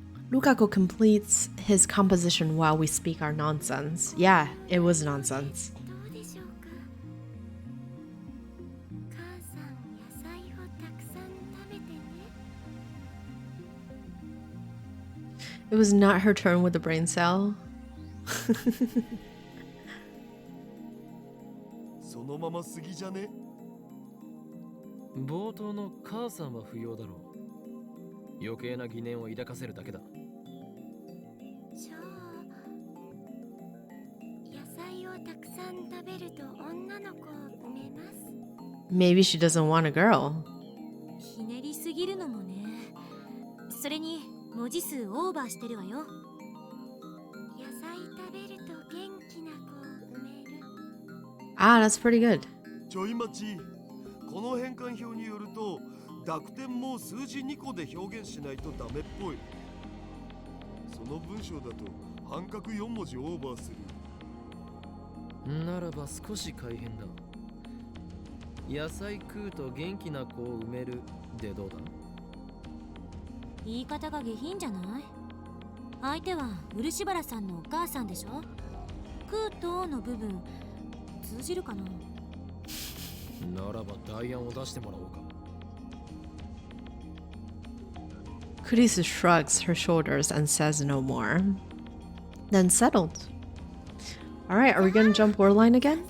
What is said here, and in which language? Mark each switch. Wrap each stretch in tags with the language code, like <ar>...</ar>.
<en>Lukaku completes his composition while we speak our nonsense. Yeah, it was nonsense.</en> <ja>どうでしょうか。母さん野菜をたくさん食べてね。</ja> <en>It was not her turn with the brain cell.</en> <ja>そのまますぎじゃね。冒頭の母さんは不要だろう。余計な疑念を抱かせるだけだ。じゃあ野菜をたくさん食べると女の子を産めます。</ja> <en>Maybe she doesn't want a girl.</en> <ja>ひねりすぎるのもね。それに文字数オーバーしてるわよ。野菜食べると元気な子を産める。</ja> <en>Ah, that's pretty good.</en> <ja>ちょい待ち。この変換表によると濁点も数字2個で表現しないとダメっぽい。その文章だと半角4文字オーバーする。ならば少し改変だ。野菜食うと元気な子を埋めるでどうだ？言い方が下品じゃない？相手は漆原さんのお母さんでしょ？食うとの部分通じるかな？ならば代案を出してもらおうか。</ja> <en>Kurisu shrugs her shoulders and says no more. Then settled. Alright, are we gonna jump war line again?</en>